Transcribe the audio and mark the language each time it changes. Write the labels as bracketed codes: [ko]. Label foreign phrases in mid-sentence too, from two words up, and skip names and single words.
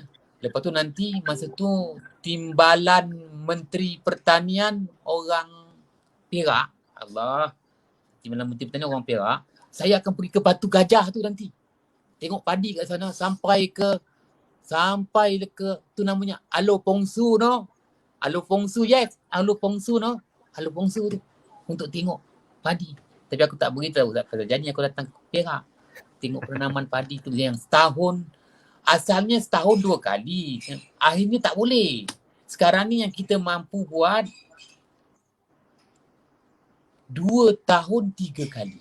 [ms] Lepas tu nanti masa tu timbalan Menteri Pertanian orang Perak. Allah. Timbalan Menteri Pertanian orang Perak. Saya akan pergi ke Batu Gajah tu nanti. Tengok padi kat sana sampai ke tu namanya Alo Pongsu no. Alo Pongsu, yes. Alo Pongsu no. Alo Pongsu tu untuk tengok padi. Tapi aku tak beritahu Ustaz Jani aku datang ke Perak. Tengok penanaman padi tu yang asalnya setahun 2 kali. Akhirnya tak boleh. Sekarang ni yang kita mampu buat 2 tahun 3 kali.